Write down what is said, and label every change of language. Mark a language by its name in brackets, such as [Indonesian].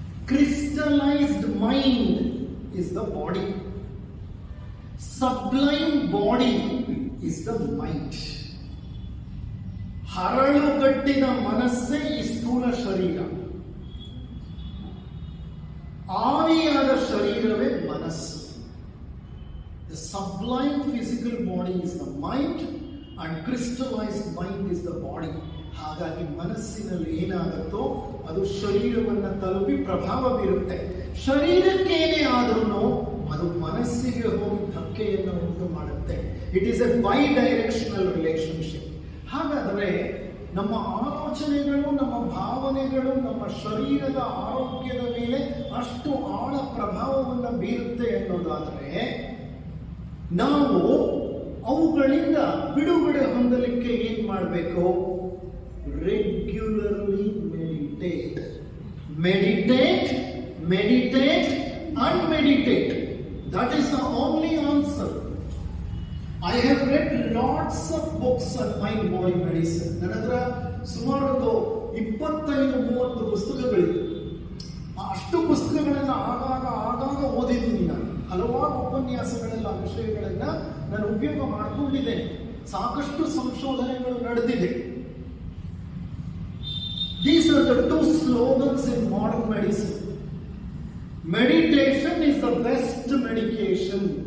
[English] Crystallized mind is the body, sublime body is the mind. [Kannada] ಹರಳುಗಟ್ಟಿನ ಮನಸ್ಸೇ ಈ ಸ್ಥೂಲ ಶರೀರ, ಆವಿಯಾದ ಶರೀರವೇ ಮನಸ್ಸು. [English] The sublime physical body is the mind and crystallized mind is the body. [Kannada] ಹಾಗಾಗಿ ಮನಸ್ಸಿನಲ್ಲಿ ಏನಾಗುತ್ತೋ ಅದು ಶರೀರವನ್ನು ತಲುಪಿ ಪ್ರಭಾವ ಬೀರುತ್ತೆ. ಶರೀರಕ್ಕೇನೇ ಆದ್ರೂ ಅದು ಮನಸ್ಸಿಗೆ ಹೋಗಿ ಧಕ್ಕೆಯನ್ನು ಉಂಟು ಮಾಡುತ್ತೆ. [English] It is a bidirectional relationship. [Kannada] ಹಾಗಾದರೆ ನಮ್ಮ ಆಲೋಚನೆಗಳು, ನಮ್ಮ ಭಾವನೆಗಳು ನಮ್ಮ ಶರೀರದ ಆರೋಗ್ಯದ ಮೇಲೆ ಅಷ್ಟು ಆಳ ಪ್ರಭಾವವನ್ನು ಬೀರುತ್ತೆ ಅನ್ನೋದಾದರೆ, ನಾವು ಅವುಗಳಿಂದ ಬಿಡುಗಡೆ ಹೊಂದಲಿಕ್ಕೆ ಏನ್ ಮಾಡಬೇಕು? [English] Regularly meditate, meditate, meditate and meditate. That is the only answer. I have read lots of books on mind body medicine. [Kannada] ನನ್ನ ಹತ್ರ ಸುಮಾರು ಒಂದು 25-30 ಪುಸ್ತಕಗಳಿವೆ. ಅಷ್ಟು ಪುಸ್ತಕಗಳನ್ನ ಆಗಾಗ ಓದಿದ್ದೀನಿ ನಾನು. ಹಲವಾರು ಉಪನ್ಯಾಸಗಳೆಲ್ಲ ವಿಷಯಗಳನ್ನ ನಾನು ಉಪಯೋಗ ಮಾಡಿಕೊಂಡಿದ್ದೇನೆ. ಸಾಕಷ್ಟು ಸಂಶೋಧನೆಗಳು ನಡೆದಿದೆ. [English] These are the two slogans in modern medicine. Meditation is the best medication.